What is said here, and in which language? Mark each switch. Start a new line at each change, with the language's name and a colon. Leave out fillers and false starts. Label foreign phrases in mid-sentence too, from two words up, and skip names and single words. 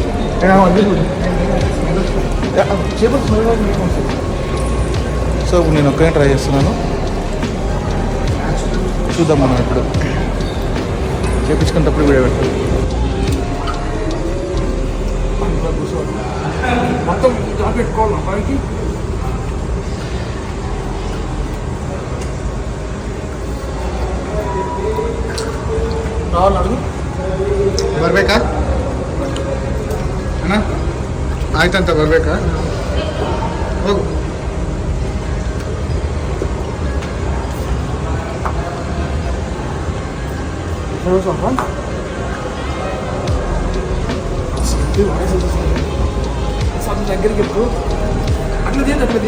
Telugu: సో ఇప్పుడు నేను ఒక్కనే ట్రై చేస్తున్నాను. చూద్దాం మనం ఇప్పుడు చేపించుకున్నప్పుడు వీడియో పెట్టాలి. మొత్తం జాబ్ పెట్టుకోవాలి అబ్బాయికి.
Kannada: ಅಡುಗೆ ಬರಬೇಕಾ ಅಣ್ಣ? ಆಯ್ತಂತ ಬರಬೇಕಾ? ಹೋಗು.
Telugu: దగ్గరికి అట్లా తీయదు